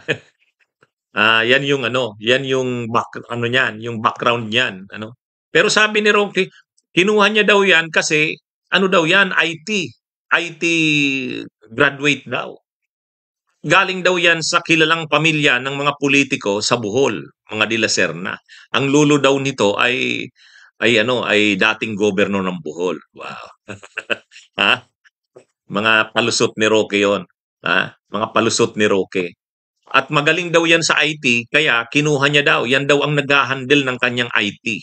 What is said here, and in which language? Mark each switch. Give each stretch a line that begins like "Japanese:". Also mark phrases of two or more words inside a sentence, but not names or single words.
Filipino: Yan yung yan yung yung background niyan, Pero sabi ni Roque, kinuha niya daw yan kasi daw yan, IT graduate daw. Galing daw yan sa kilalang pamilya ng mga politiko sa Bohol, mga de la Serna. Ang lolo daw nito ay dating gobernador ng Bohol. Wow. Ha? Mga palusot ni Roque 'yon. Ha? Mga palusot ni Roque. At magaling daw yan sa IT, kaya kinuha niya daw. Yan daw ang nag-handle ng kanyang IT.